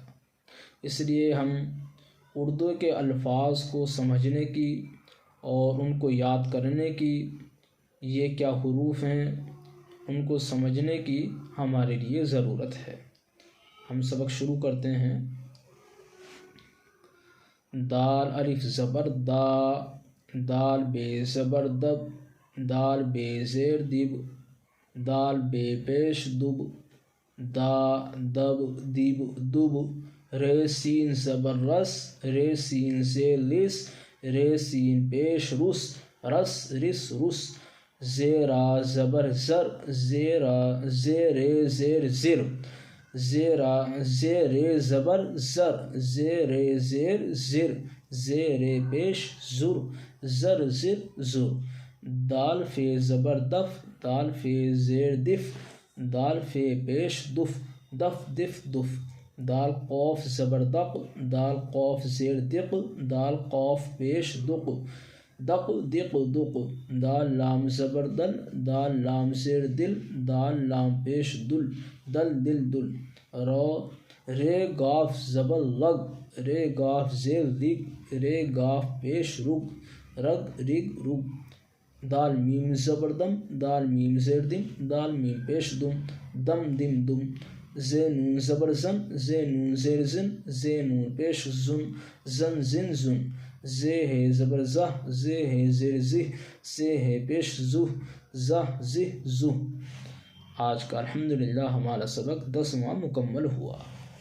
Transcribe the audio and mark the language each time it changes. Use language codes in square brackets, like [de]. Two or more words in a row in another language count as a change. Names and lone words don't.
[ur] اس لیے ہم اردو کے الفاظ کو سمجھنے کی اور ان کو یاد کرنے کی، یہ کیا حروف ہیں ان کو سمجھنے کی ہمارے لیے ضرورت ہے۔ ہم سبق شروع کرتے ہیں۔ دال الف زبر دا، دال بے زبر دب، دال بے زیر دب، دال بے پیش دب، دا دب دب دب، ر سین زبر رس، ر سین زیر لس، ر سین پیش رس، رس رس رس، زیرا زبر زر، زیرا زیر زیر زر، زیرا زیر زبر زر، زیر زیر زر، زیر پیش زر، زر زر زر، دال فے زبر دف، دال فے زیر دف، دال فے پیش دف، دف دف دف، دال قوف زبر دق، دال قوف زیر دق، دال قوف پیش دق، دق دق دق، دال لام زبر دل، دال لام زیر دل، دال لام پیش دل، دل دل دل، رے گاف زبر لگ، رے گاف زیر رگ، رے گاف پیش رگ، رگ رگ رگ، دال میم زبر دم، دال میم زیر دم، دال میم پیش دم، دم دم دم، زے نون زبر زن، زے نون زیر زن، زے نون پیش زن، زن زن زن، زے ہے زبر زہ، زے ہے زیر زہ، زے ہے پیش زہ، زہ زہ زہ۔ آج کا الحمدللہ ہمارا سبق 10واں مکمل ہوا۔